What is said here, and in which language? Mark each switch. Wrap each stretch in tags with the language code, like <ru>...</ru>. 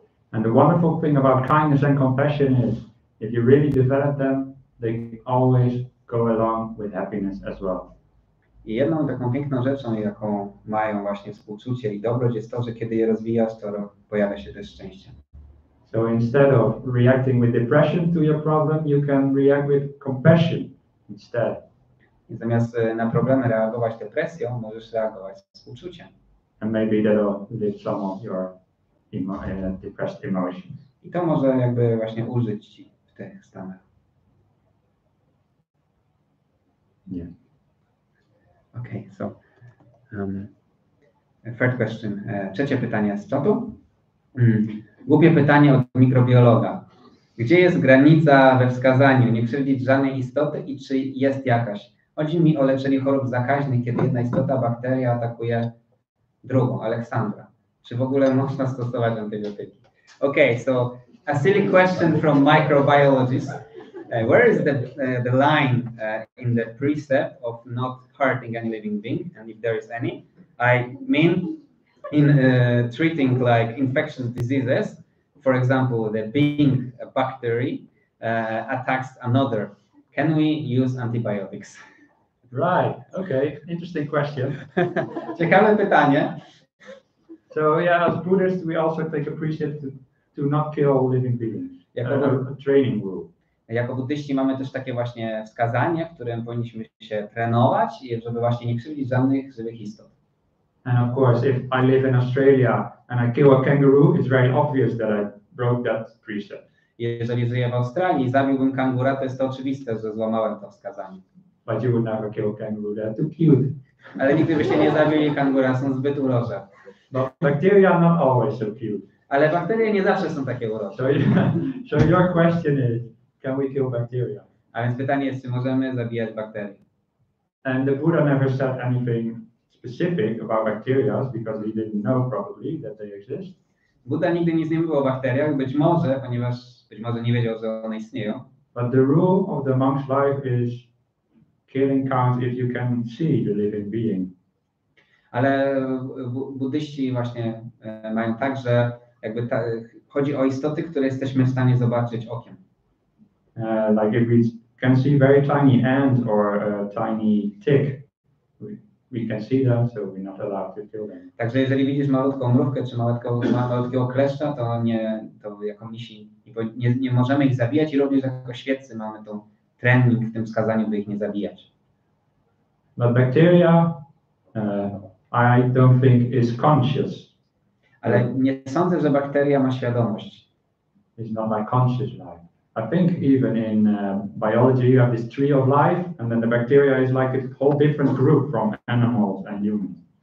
<en>And the wonderful thing about kindness and compassion is, if you really develop them, they always go along with happiness as well.</en> <pl>I jedną taką piękną rzeczą, jaką mają właśnie współczucie i dobroć, jest to, że kiedy je rozwijasz, to pojawia się też szczęście.</pl> <en>So instead of reacting with depression to your problem, you can react with compassion instead.</en> <pl>I zamiast na problemy reagować depresją, możesz reagować współczuciem.</pl> <en>And maybe that'll lift some of your depressed emotions.</en> <pl>I to może jakby właśnie ulżyć ci w tych stanach.</pl> <en>Yeah. Okay, so third question.</en> <pl>Trzecie pytanie z czatu. Głupie pytanie od mikrobiologa. Gdzie jest granica we wskazaniu? Nie krzywdzić żadnej istoty i czy jest jakaś? Chodzi mi o leczenie chorób zakaźnych, kiedy jedna istota, bakteria atakuje drugą. Aleksandra. Czy w ogóle można stosować antybiotyki?</pl> <en>Okay, so a silly question from microbiologists. Where is the line in the precept of not hurting any living being, and if there is any? I mean, in treating like infectious diseases, for example, the being a bacteria attacks another, can we use antibiotics? Right. Okay. Interesting question.</en> <pl>Ciekawe pytanie.</pl> <en>So yeah, as Buddhists, we also take a precept to not kill living beings. A training rule.</en> <pl>Jako buddyści mamy też takie właśnie wskazanie, w którym powinniśmy się trenować, żeby właśnie nie krzywdzić żadnych żywych istot.</pl> <en>And of course, if I live in Australia and I kill a kangaroo, it's very obvious that I broke that precept.</en> <pl>Jeżeli żyję w Australii i zabiłbym kangura, to jest to oczywiste, że złamałem to wskazanie.</pl> <en>But you would never kill a kangaroo, they're too cute.</en> <pl>Ale nigdy byście nie zabili kangura, są zbyt urocze.</pl> <en>But bacteria are not always so cute.</en> <pl>Ale bakterie nie zawsze są takie urocze.</pl> <en>So your question is, can we kill bacteria?</en> <pl>A więc pytanie jest, czy możemy zabijać bakterie?</pl> <en>And the Buddha never said anything specific about bacteria because he didn't know probably that they exist.</en> <pl>Buddha nigdy nic nie mówił o bakteriach, ponieważ być może nie wiedział, że one istnieją.</pl> <en>But the rule of the monk's life is killing counts if you can see the living being.</en> <pl>Ale buddyści właśnie mają tak, że jakby chodzi o istoty, które jesteśmy w stanie zobaczyć okiem.</pl> <en>Like if we can see very tiny ant or a tiny tick, we can see them, so we're not allowed to kill them.</en> <pl>Także jeżeli widzisz malutką mrówkę czy malutkiego kleszcza, to jako misi nie możemy ich zabijać i również jako świeccy mamy tą trening w tym wskazaniu, by ich nie zabijać.</pl> <en>But bacteria, I don't think is conscious.</en> <pl>Ale nie sądzę, że bakteria ma świadomość.</pl> <en>It's not like conscious life. I think even in biology you have this tree of life, and then the bacteria is like a whole different group from animals and humans.</en>